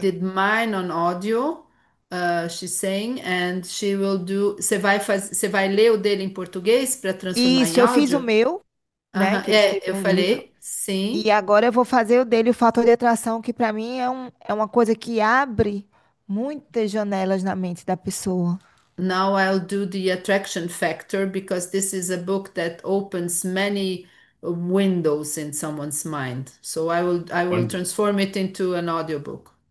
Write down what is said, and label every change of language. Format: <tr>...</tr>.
<en>did mine on audio, she's saying, and she will do.</en> <pt>Você vai ler o dele em português para transformar em Isso, eu fiz o meu, né, Aham, que eu escrevi eu um livro, falei, sim. e agora eu vou fazer o dele, o Fator de Atração, que para mim é uma coisa que abre muitas janelas na mente da pessoa.</pt> <en>Now I'll do the attraction factor because this is a book that opens many windows in someone's mind. So I will Wonderful. transform it into an audiobook.</en>